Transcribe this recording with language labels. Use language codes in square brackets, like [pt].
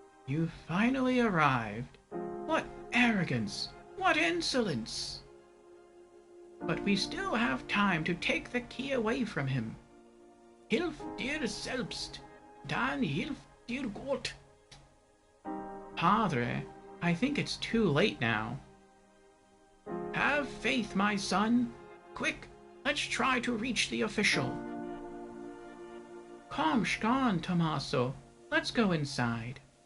[en] You finally arrived. What arrogance! What insolence! But we still have time to take the key away from him. [de] Hilf dir selbst, dann hilf dir Gott. [en] Padre, I think it's too late now. Have faith, my son. Quick, let's try to reach the official. [de] Komm schon, Tommaso. [en] Let's go inside.